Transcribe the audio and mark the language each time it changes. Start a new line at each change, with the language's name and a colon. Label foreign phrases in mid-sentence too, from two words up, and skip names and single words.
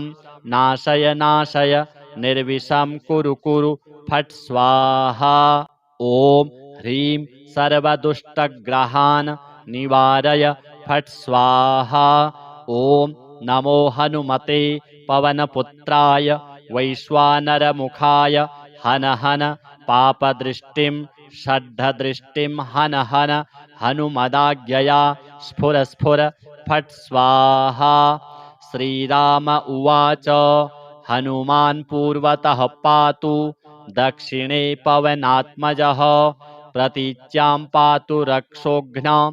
Sanskrit: नाशय नाशय निर्विषं कुरु कुरु फट् स्वाहा ॐ ह्रीं सर्वदुष्टग्रहान् निवारय फट् स्वाहा ॐ नमो हनुमते पवनपुत्राय वैश्वानरमुखाय हन हन पापदृष्टिं षड्ढदृष्टिं हन हन हनुमदाज्ञया स्फुर स्फुर फट् स्वाहा श्रीराम उवाच हनुमान् पूर्वतः पातु दक्षिणे पवनात्मजः प्रतीच्यां पातु रक्षोघ्न